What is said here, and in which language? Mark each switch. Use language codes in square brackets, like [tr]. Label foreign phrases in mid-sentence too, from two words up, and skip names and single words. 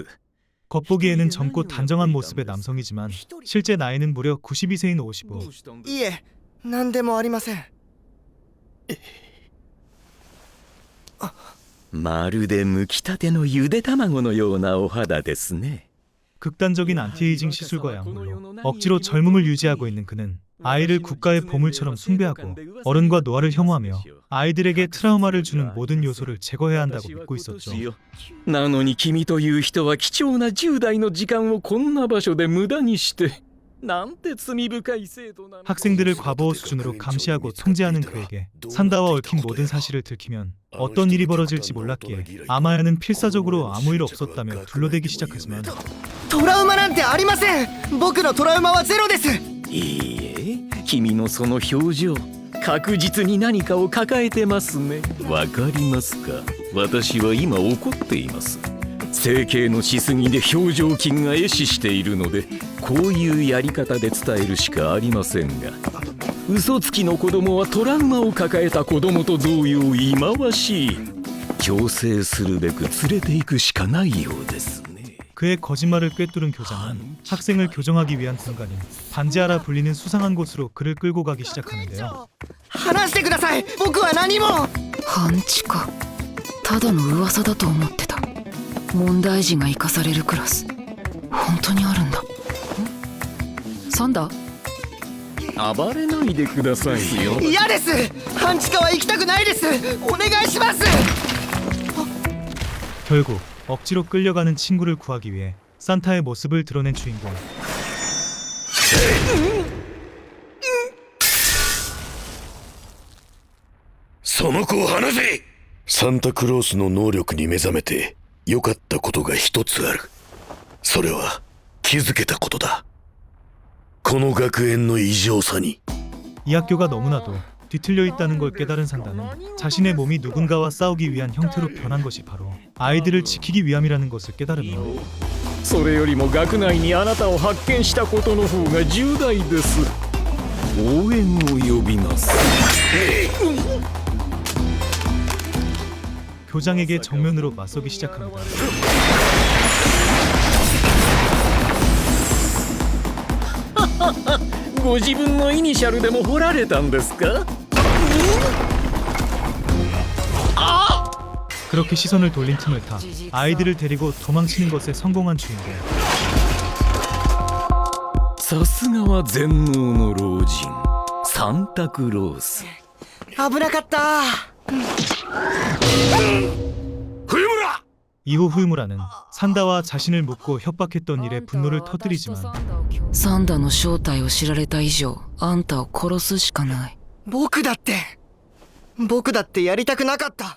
[ko] 겉보기에는 젊고 단정한 모습의 남성이지만 실제 나이는 무려 92세인 오시부. [ja] いえ、何でもありません。まるで剥きたてのゆで卵のようなお肌ですね。 [ko] 극단적인 안티에이징 시술과 약물로 억지로 젊음을 유지하고 있는 그는 아이를 국가의 보물처럼 숭배하고 어른과 노화를 혐오하며 아이들에게 트라우마를 주는 모든 요소를 제거해야 한다고 믿고 있었죠. [ja] なのに君という人は貴重な10代の時間をこんな場所で無駄にして、なんて罪深い制度なの。 [ko] 학생들을 과보호 수준으로 감시하고 통제하는 그에게 산다와 얽힌 모든 사실을 들키면 어떤 일이 벌어질지 몰랐기에 아마야는 필사적으로 아무 일 없었다며 둘러대기 시작하지만 [ja] トラウマなんてありません。僕のトラウマはゼロです。いいえ、君のその表情、確実に何かを抱えてますね。わかりますか？私は今怒っています。整形のしすぎで表情筋が壊死しているので、こういうやり方で伝えるしかありませんが、嘘つきの子供はトラウマを抱えた子供と同様忌まわしい。強制するべく連れて行くしかないようですね。 [ko] 그의 거짓말을 꿰뚫은 교장은 학생을 교정하기 위한 공간인 반지하라 불리는 수상한 곳으로 그를 끌고 가기 시작하는데요. [ja] 話してください。僕は何も。半地かただの噂だと思ってた。問題児が生かされるクラス本当にあるんだ。サンダ暴れないでくださいよ。嫌です。半地下は行きたくないです。お願いします。 [ko] 결국 억지로 끌려가는 친구를 구하기 위해 산타의 모습을 드러낸 주인공. [ja] その子を離せ。サンタクロースの能力に目覚めて良かったことが一つある。それは気づけたことだ。この学園の異常さに。 [ko] 이 학교가 너무나도 뒤틀려 있다는 걸 깨달은 산다는 자신의 몸이 누군가와 싸우기 위한 형태로 변한 것이 바로 아이들을 지키기 위함이라는 것을 깨달으며 [ja] それよりも学内にあなたを発見したことの方が重大です。応援を呼びます。 [ko] 교장에게 정면으로 맞서기 시작합니다. [ja] ご自分のイニシャルでも彫られたんですか？ [ko] 그렇게 시선을 돌린 틈을 타 아이들을 데리고 도망치는 것에 성공한 주인공. [ja] さすがは全能の老人サンタクロース。危なかった。 [ko] 이후 후유무라는 산다와 자신을 묶고 협박했던 일에 분노를 터뜨리지만 [ja] サンダの正体を知られた以上あんたを殺すしかない。僕だってやりたくなかった。